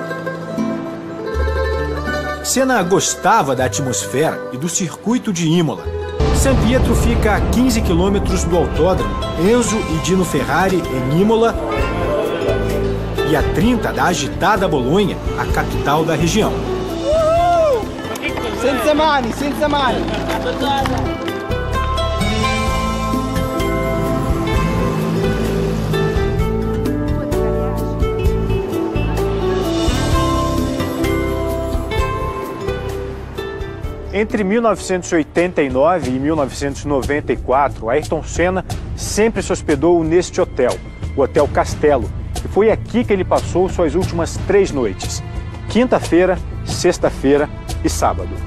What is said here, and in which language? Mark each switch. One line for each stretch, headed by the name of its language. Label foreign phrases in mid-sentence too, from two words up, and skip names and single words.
Portuguese: Senna gostava da atmosfera e do circuito de Imola. San Pietro fica a 15 quilômetros do autódromo Enzo e Dino Ferrari, em Imola, e a 30 da agitada Bolonha, a capital da região.
Italian: Senza mani, senza mani.
Portuguese: Entre 1989 e 1994, Ayrton Senna sempre se hospedou neste hotel, o Hotel Castello, e foi aqui que ele passou suas últimas 3 noites: quinta-feira, sexta-feira e sábado.